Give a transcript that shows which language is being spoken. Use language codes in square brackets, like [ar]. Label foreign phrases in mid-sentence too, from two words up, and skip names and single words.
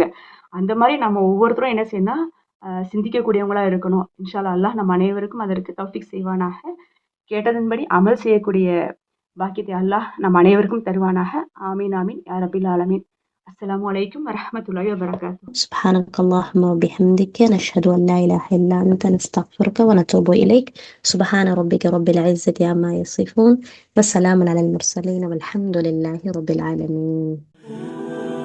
[ta] அந்த மாதிரி நம்ம ஒவ்வொருத்தரும் என்ன செய்யணும், சிந்திக்கக்கூடியவங்களா இருக்கணும். [ar] إن شاء الله [ta] நம்ம அனைவருக்கும் அதற்கு தௌஃபீக் செய்வானாக. கேட்டதன்படி அமல் செய்யக்கூடிய பாக்கியத்தை அல்லாஹ் நம் அனைவருக்கும் தருவானாக. [ar] آمين آمين يا رب العالمين. السلام عليكم ورحمة الله وبركاته. سبحانك اللهم وبحمدك نشهد أن لا إله إلا أنت نستغفرك ونتوب إليك. سبحان ربك رب العزة عما يصفون، والسلام على المرسلين والحمد لله رب العالمين.